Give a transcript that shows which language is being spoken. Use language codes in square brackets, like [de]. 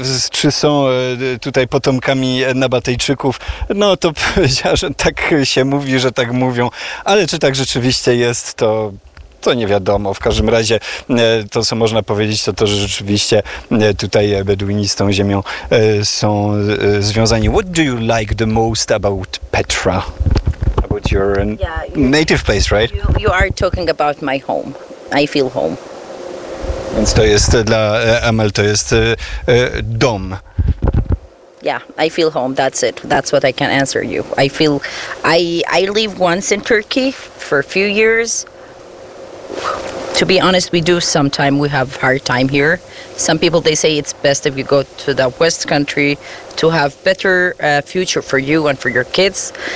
[pl] Czy są tutaj potomkami Nabatejczyków? No to powiedziała, że tak się mówi, że tak mówią, ale czy tak rzeczywiście jest, to nie wiadomo. W każdym razie to, co można powiedzieć, to, że rzeczywiście tutaj Beduini z tą ziemią są związani. [en] What do you like the most about Petra? About your native place, right? You are talking about my home. I feel home. [pl] Więc to jest dla Amal, to jest dom. [en] Yeah, I feel home. That's it. That's what I can answer you. I feel... I live once in Turkey for a few years. To be honest, we do sometime, we have hard time here. Some people, they say it's best if you go to the West country to have better future for you and for your kids.